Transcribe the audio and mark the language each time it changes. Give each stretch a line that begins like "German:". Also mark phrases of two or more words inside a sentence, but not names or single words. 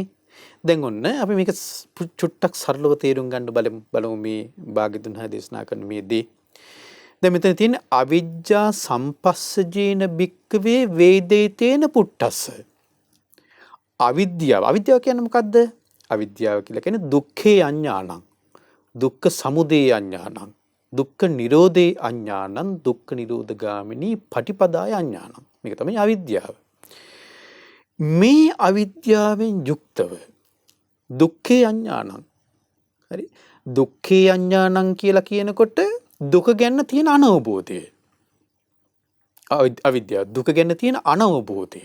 Sinhala: දැන් ඔන්න අපි මේක චුට්ටක් සරලව තේරුම් ගන්න බලමු මේ භාග්‍යතුන් වහන්සේ දේශනා කරන මේ දේ. දැන් මෙතන තියෙන
Pali: අවිජ්ජා සම්පස්සජේන භික්කවේ වේදිතේන පුට්ඨස්ස.
Sinhala: අවිද්‍යාව කියන්නේ මොකද්ද? අවිද්‍යාව කියලා කියන්නේ
Pali: දුක්ඛේ අඥානං, දුක්ඛ සමුදය අඥානං, දුක්ඛ නිරෝධේ අඥානං, දුක්ඛ නිරෝධගාමිනී පටිපදාය අඥානං.
Sinhala: මේක තමයි අවිද්‍යාව. මේ අවිද්‍යාවෙන් යුක්තව
Pali: දුක්ඛේ අඥානං.
Sinhala: හරි.
Pali: දුක්ඛේ අඥානං
Sinhala: කියලා කියනකොට දුක ගැන තියෙන අනවබෝධය. අවිද්‍යාව දුක ගැන තියෙන අනවබෝධය.